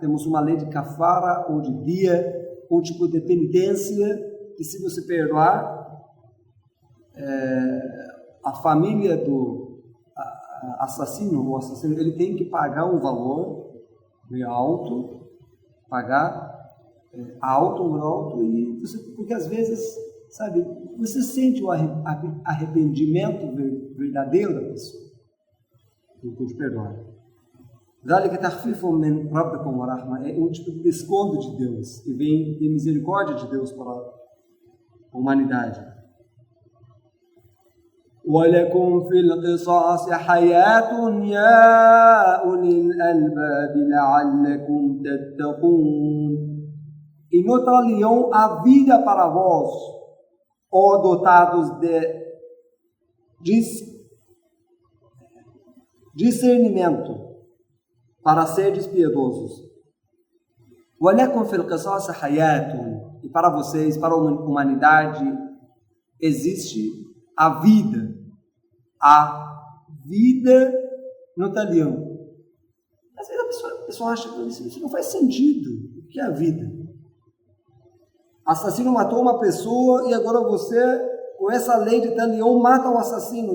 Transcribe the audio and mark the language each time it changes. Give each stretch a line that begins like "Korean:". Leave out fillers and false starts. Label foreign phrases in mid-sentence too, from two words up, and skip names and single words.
Portuguese: Temos uma lei de kafara ou de dia, um tipo de penitência, que se você perdoar, a família do assassino, o assassino, ele tem que pagar um valor meio alto, e porque às vezes, sabe, você sente o arrependimento verdadeiro da pessoa. Então pode perdoar.
Arabic: ذلك تخفيف من ربكم ورحمة,
Portuguese: é um tipo de desconto de Deus, que vem de misericórdia de Deus para a humanidade.
Arabic: وَلَكُمْ فِي الْقِصَاصِ حَيَاةٌ يَا أُولِي الْأَلْبَابِ لَعَلَّكُمْ تَتَّقُونَ.
Portuguese: E no talião há vida para vós, ó dotados de discernimento, para seres piedosos.
Arabic: وَلَكُمْ فِي الْقِصَاصِ حَيَاةٌ.
Portuguese: E para vocês, para a humanidade, existe a vida. A vida no talião. Às vezes a pessoa acha que isso não faz sentido. O que é a vida? Assassino matou uma pessoa e agora você, com essa lei de talião, mata o assassino.